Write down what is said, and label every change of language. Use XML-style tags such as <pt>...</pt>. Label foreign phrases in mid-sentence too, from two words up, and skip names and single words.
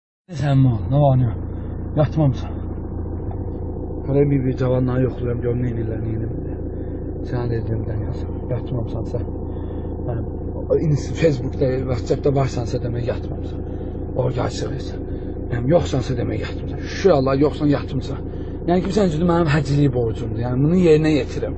<az>Sen mi? Ne var ne yok? Yatmamsan. Hele bir cavanlar yoxlayam, gör neynirlər, neynirlər. Sən dediyimdən yazam. Yatmamsansa. Facebook'da, WhatsApp'da varsansa demək yatmamsan. Orada açıqlayırsan. Yoxsansa demək yatmamsan. Şu Allah yoxsan yatmamsan. Yəni ki, sən üzüldü mənim həciliyi borcumdur. Yəni bunu yerinə yetirim.</az>